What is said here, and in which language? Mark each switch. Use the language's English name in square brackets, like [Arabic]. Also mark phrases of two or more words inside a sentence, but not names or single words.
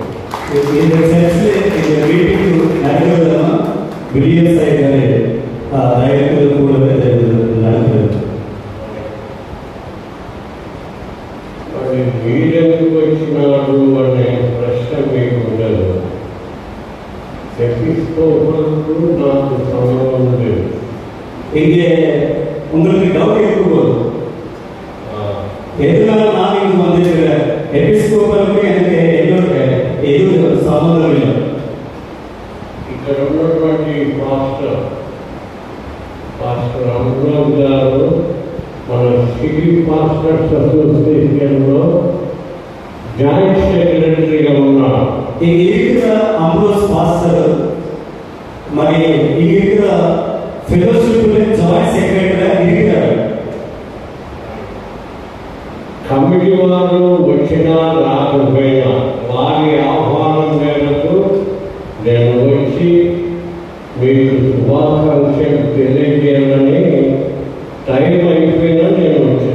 [Telugu] విలియమ్స్ గారి డైరెక్టర్ కూడా మరి మీరెందుకు వచ్చినాడు అనే ప్రశ్న మీకు ఉండదు. ఎపిస్కోపల్కు నాకు సంబంధం లేదు. [Tamil] இங்கே உங்களுக்கு டவுட் இருக்கும்போது எதனால நான் இங்கு வந்திருக்கிறேன், எபிஸ்கோப்பலுக்கு எனக்கு எதுவும் சம்பந்தம் இல்லை. [Telugu] ఇక్కడ ఉన్నటువంటి పాస్టర్ అమృత్ గారు మన [English] city pastors associationlo joint secretaryga [Telugu] ఉన్నారు. [Tamil] இங்க இருக்கிற அம்ரோஸ் பாஸ்டர் మరి இங்க இருக்கிற [English] fellowship joint secretaryga [Tamil] இருக்கிறார். [Telugu] కమిటీ వారు వచ్చినా రాకపోయినా వారి ఆహ్వానం మేరకు నేను వచ్చి మీకు శుభాకాంక్షలు తెలియజేయాలని టైం అయిపోయినా నేను వచ్చిన.